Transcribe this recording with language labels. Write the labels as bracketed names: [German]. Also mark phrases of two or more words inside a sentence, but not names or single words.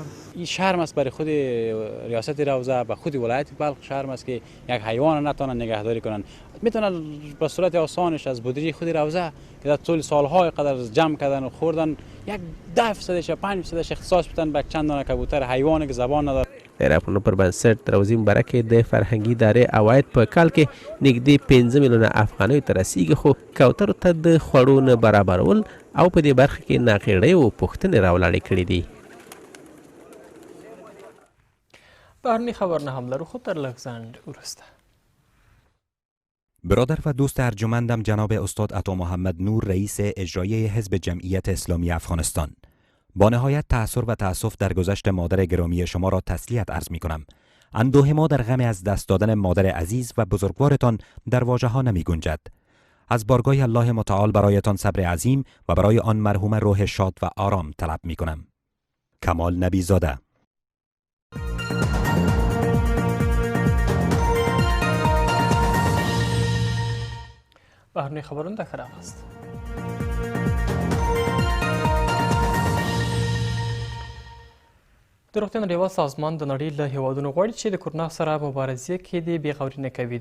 [Persian] این شرم است برای خود ریاست روزه و خود ولایت بلخ شرم است که یک حیوان نتونن نگهداری کنن. میتونن به صورت آسانش از بودجه خود روزه که در طول سالهای قدر جمع کردن و خوردن 10% یا 5% اختصاص بدن به چند دانه کبوتر حیوانی که زبان نداره. [Pashto] د راپورونو پر بنسټ د روزي مبارکې د فرهنګي ادارې عواید په کال کې نږدې 15 میلیونه افغانیو ته رسیږي خو کوترو ته د خوړو نه برابرول او په دې برخه کې ناقېړۍ او پوښتنې راولاړې کړې دي. بهرني خبرونه هم لرو خو تر لږ ځنډ وروسته. [Persian] برادر و دوست ارجمندم جناب استاد عطا محمد نور رئیس اجرایی حزب جمعیت اسلامی افغانستان، با نهایت تأثر و تأسف در گذشت مادر گرامی شما را تسلیت عرض می کنم. اندوه ما در غم از دست دادن مادر عزیز و بزرگوارتان در واژه ها نمی گنجد. از بارگاه الله متعال برایتان صبر عظیم و برای آن مرحوم روح شاد و آرام طلب می کنم. کمال نبیزاده. [Pashto] بهرني خبرونه د [Persian] خراب است. [Pashto] د روغتیا نړیوال سازمان د نړۍ له هیوادونو غواړي چې د کورونا سره مبارزې کې د بېغوري نه کوي.